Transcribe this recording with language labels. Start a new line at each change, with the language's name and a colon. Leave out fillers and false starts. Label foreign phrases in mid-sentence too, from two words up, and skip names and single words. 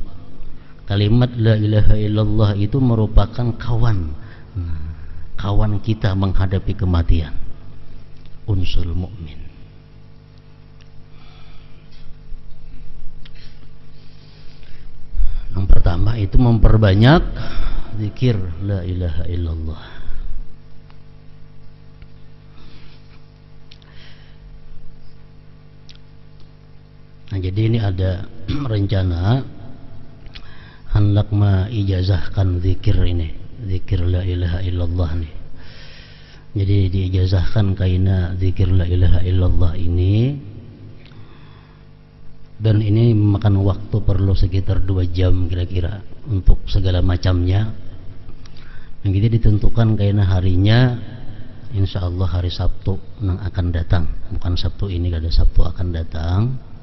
Indonesian: Kalimat
Arabic: لا إله إلا الله
Indonesian: itu merupakan kawan kita menghadapi kematian.
Arabic: أنس المؤمن.
Indonesian: Yang pertama itu memperbanyak zikir
Arabic: لا إله إلا الله.
Indonesian: Nah, jadi ini ada rencana hendak mengijazahkan zikir ini, zikir
Arabic: لا إله إلا الله
Indonesian: nih.
Banjar: Jadi diijazahkan kaina zikir
Arabic: لا إله إلا الله
Banjar: ini.
Indonesian: Dan ini memakan waktu perlu sekitar 2 jam kira-kira untuk segala macamnya. Yang kita ditentukan kayaknya harinya
Arabic: إن شاء الله
Indonesian: hari Sabtu yang akan datang. Bukan Sabtu ini, ada Sabtu akan datang.